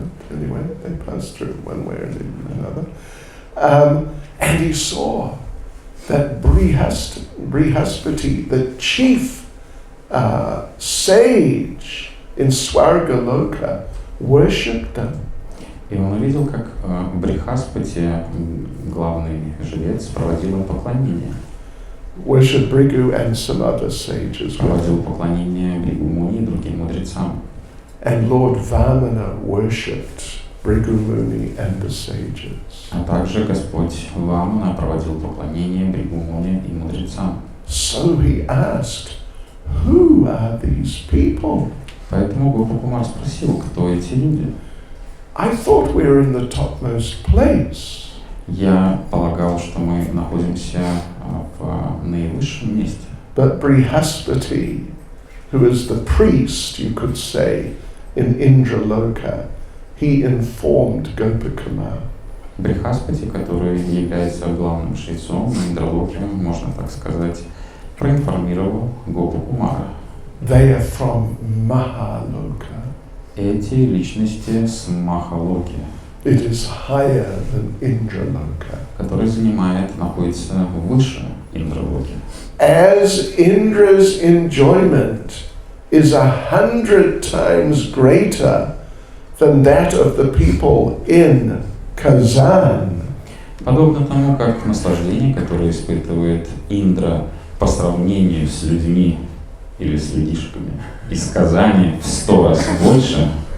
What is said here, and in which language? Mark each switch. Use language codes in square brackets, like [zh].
[en] Anyway, they passed through one way or another. And he saw that Brihaspati, the chief sage in Swargaloka, worshipped them. [ru] И он увидел, как Брихаспати, главный жрец, проводил им поклонение. [en] Worshipped Bhrigu and some other sages. [ru] Проводил поклонение Бригу Муни и другим мудрецам. [en] And Lord Vamana worshipped Bhrigu Muni and the sages. [ru] А также Господь Вамана проводил поклонение Бригу Муни и мудрецам. [en] So he asked, who are these people? [ru] Поэтому Гопакумар спросил, кто эти люди. [en] I thought we were in the topmost place. [ru] Я полагал, что мы находимся в наивысшем месте. [en] But Brihaspati, who is the priest, you could say, in Indraloka, he informed Gopakumar. [ru] Брихаспати, который является главным жрецом на Индралоке, можно так сказать, проинформировал Гопакумара. [en] They are from Mahaloka. [ru] Эти личности с Махалоки, [en] It is higher than Indraloka. [ru] который находится выше Индралоки. [en] As Indra's enjoyment is 100 times greater than that of the people in Kazan. [ru] Подобно тому, как наслаждение, которое испытывает Индра по сравнению с людьми или с людишками из Казани в 100 раз больше,